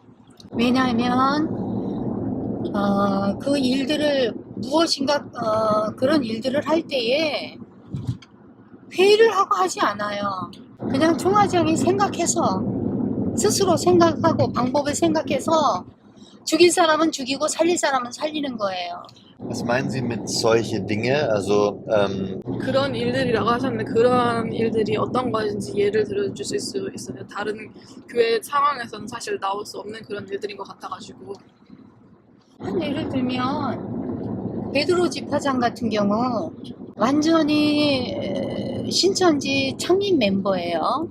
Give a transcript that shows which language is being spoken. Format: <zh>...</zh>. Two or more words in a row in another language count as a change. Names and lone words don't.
<ko>왜냐하면 그 일들을 무엇인가 그런 일들을 할 때에 회의를 하고 하지 않아요. 그냥 총회장이 생각해서 스스로 생각하고 방법을 생각해서 죽일 사람은 죽이고 살릴 사람은 살리는 거예요.</ko> <de>was meinen Sie mit solche Dinge? Also</de> <ko>그런 일들이라고 하셨는데 그런 일들이 어떤 것인지 예를 들어주실 수 있어요? 다른 교회 상황에서는 사실 나올 수 없는 그런 일들인 것 같아가지고. 한 예를 들면 베드로 집화장 같은 경우 완전히 신천지 창립 멤버예요.</ko>